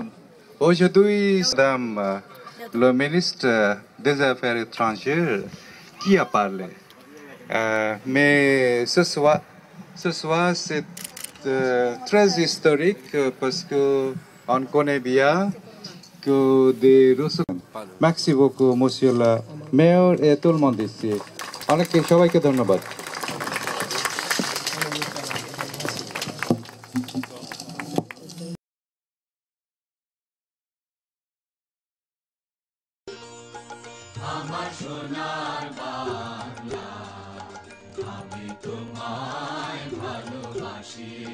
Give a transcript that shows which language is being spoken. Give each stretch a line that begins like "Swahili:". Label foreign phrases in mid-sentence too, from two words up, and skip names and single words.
French: Aujourd'hui, Madame le ministre des Affaires étrangères qui a parlé. Mais ce soir c'est très historique parce qu'on connaît bien que des ressources. Merci beaucoup, monsieur le maire et tout le monde ici.
Bangla: অনেকে সবাইকে ধন্যবাদ। আমার সোনার বাংলা, আমি তোমায় ভালোবাসি,